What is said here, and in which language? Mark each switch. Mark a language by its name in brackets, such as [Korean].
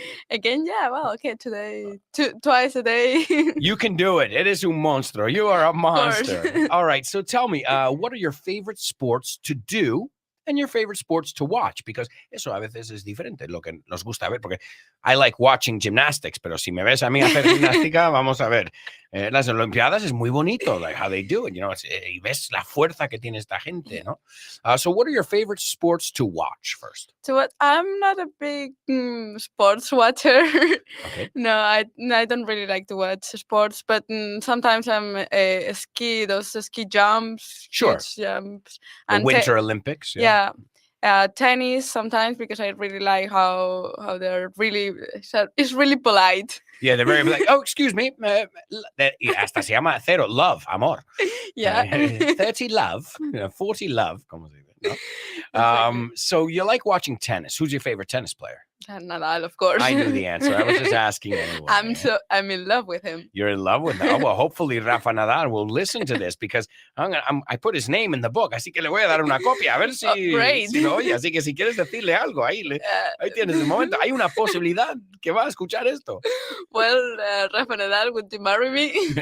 [English] Again, yeah, well, okay, today, twice a day. You can do it. It is un monstruo. You are a monster. course. All right, so tell me, what are your favorite sports to do and your favorite sports to watch? [Spanish] Because eso a veces es diferente, lo que nos gusta ver, porque I like watching gymnastics, pero si me ves a mí hacer gimnástica, vamos a ver, las Olimpiadas es muy bonito, like how they do it, you know, y ves la fuerza que tiene esta gente, ¿no? [English] So what are your favorite sports to watch first? So what? I'm not a big sports watcher. Okay. No, I don't really like to watch sports, but sometimes I'm those ski jumps, Sure. huge jumps, The and Winter Olympics? yeah. Tennis sometimes because I really like how they're really it's really polite. Yeah, they're very like, oh, excuse me. [Spanish] Y hasta se llama cero, love, amor. [English] Yeah. 30 love, 40 love. Como se dice, ¿no? Exactly. So you like watching tennis. Who's your favorite tennis player? Nadal, of course. I knew the answer. I was just asking anyway. I'm in love with him. You're in love with him. Oh, well, hopefully Rafa Nadal will listen to this because I put his name in the book. [Spanish] Así que le voy a dar una copia. A ver si, [English] Great. [Spanish] si lo oye. Así que si quieres decirle algo, ahí tienes el momento. Hay una posibilidad que va a escuchar esto. [English] Well, Rafa Nadal, would you marry me?